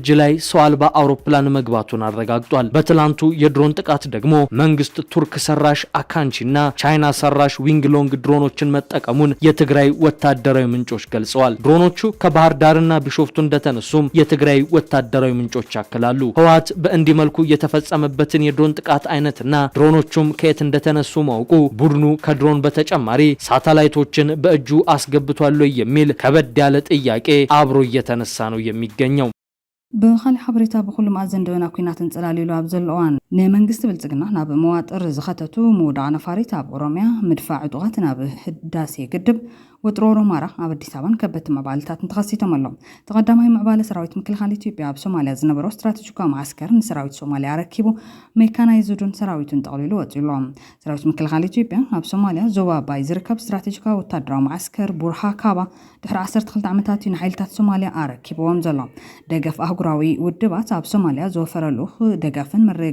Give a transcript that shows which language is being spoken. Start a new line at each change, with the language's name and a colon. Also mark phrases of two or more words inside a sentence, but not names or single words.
Amharic: ላይ ሰው አልባ አውሮፕላን መግባቱን አረጋግጧል። በትላንቱ የድሮን ጥቃት ደግሞ መንግስት ቱርክ ሰራሽ አካንቺና ቻይና ሰራሽ ዊንግሎንግ ድሮኖችን መጠቀሙን የትግራይ ወታደራዊ ምንጮች ገልጸዋል። ድሮኖቹ ከባህር ዳርና ቢሾፍቱ እንደተነሱም የትግራይ ወታደራዊ ምንጮች ያክላሉ። ህወሓት በእንዲህ መልኩ የተፈጸመበትን የድሮን ጥቃት አይነትና ድሮኖቹም ከየት እንደተነሱ ማወቁ ቡድኑ ከድሮን በተጨማሪ ሳተላይቶችን በእጁ አስገብቷል የሚል ከበድ ያለ ጥያቄ አብሮ እየተነሳ ነው የሚገኘው።
Tigrinya: ብኻልእ ሓበሬታ ብኩሉ ማእዘን ደበና ኩናትን ጽላሊሉ ኣብ ዘለዋን ንመንግስቲ ብልጽግና ናብ መዋጥር ዝኸተቱ ምውዳቕ ነፋሪት ኣብ ኦሮሚያ ምድፋዕ ዕጡቓት ናብ ህዳሴ ግድብ ወጥሮ ኦሮማራ ኣብ አዲስ አበባን ከበድቲ መባልታት ተኸሲቶም ኣሎም። ተቐዳማይ ምዕባለ ሰራዊት ምክልኻል ኢትዮጵያ ኣብ ሶማልያ ዝነበሮ ስትራቴጂካዊ ማዕስከር ንሰራዊት ሶማልያ ረኪቡ ሜካናይዝዱን ሰራዊቱን ጠቕሊሉ ወፂሎም። ሰራዊት ምክልኻል ኢትዮጵያ ኣብ ሶማልያ ዞባ ኣባይ ዝርከብ ስትራቴጂካዊ ወታደራዊ ማዕስከር ቡርሃ ካባ ድሕሪ 12 ዓመታት ንሓይልታት ሶማልያ ኣረኪቦም ዘሎ። ደገፍ ኣህጉራዊ ውድባት ኣብ ሶማልያ ዝወፈረሉ ደገፍን ምርግጋዕን